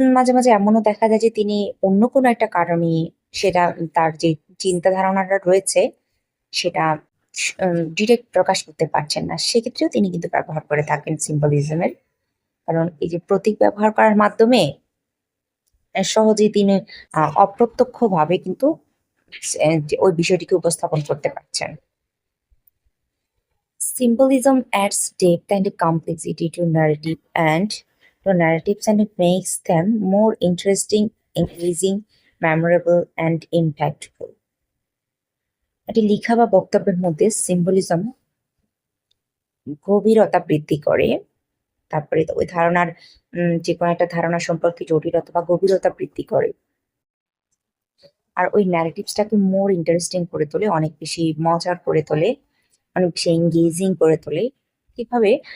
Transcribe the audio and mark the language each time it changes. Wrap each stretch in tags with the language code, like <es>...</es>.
<bn>মাঝে মাঝে এমনও দেখা যায় যে তিনি অন্য কোনো একটা কারণে সেটা, তার যে চিন্তা ধারণাটা রয়েছে সেটা ডিরেক্ট প্রকাশ করতে পারছেন না, সেক্ষেত্রেও তিনি কিন্তু ব্যবহার করে থাকেন সিম্বলিজমের। কারণ এই যে প্রতীক ব্যবহার করার মাধ্যমে সহজেই তিনি অপ্রত্যক্ষভাবে কিন্তু যে ওই বিষয়টিকে উপস্থাপন করতে পারছেন।</bn> <en>Symbolism adds depth and complexity to narratives, and it makes them more interesting, engaging, memorable, and impactful.</en> <bn>এটি লেখা বা বক্তব্যের মধ্যে সিম্বলিজম গভীরতা বৃদ্ধি করে। তারপরে ওই ধারণার যে কোনো একটা ধারণা সম্পর্কে জটিলতা বা গভীরতা বৃদ্ধি করে। আর ওই ন্যারেটিভসটাকে মোর ইন্টারেস্টিং করে তোলে, অনেক বেশি মজার করে তোলে, অনেক বেশি এঙ্গেজিং করে তোলে। কিভাবে?</bn>